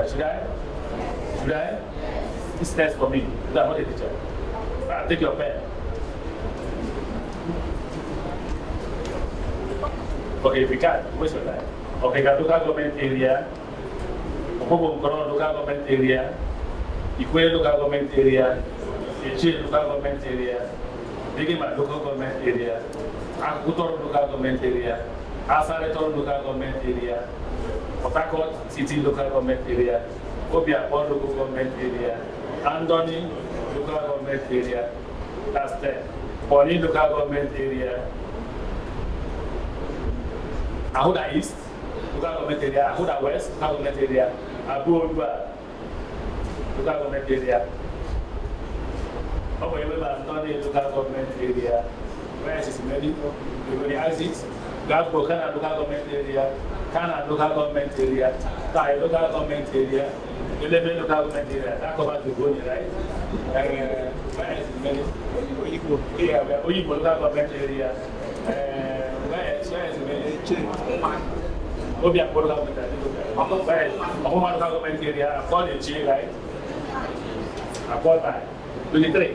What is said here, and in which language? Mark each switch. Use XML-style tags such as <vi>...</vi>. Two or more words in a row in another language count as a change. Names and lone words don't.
<en>Should I? Should I? This test for me. I'm not a teacher. I'll take your pen. Okay, if we can, waste your time. Okay, local government area, Oko-Jumbo local government area, Ikwe local government area, Eche local government area, Bigima local government area, Akutor local government area, Asaretor local government area, Port City local government area, Obiakpon local government area, Andoni local government area, that's 10. Boni local government area, Ahuda East local government area, Ahuda West local government area, Abu-Odua local government area, Andoni local government area, where is Siminalayi? Exit. Gagbo Kana local government area, Kana local government area, Tai local government area, Dele local government area. That covers the Borno, right? Where is Siminalayi? Oyibo local government area. Where is Siminalayi? Obiakpon local government area. Where is Mohbad local government area? I've got a G, right? I've got my 23.</en>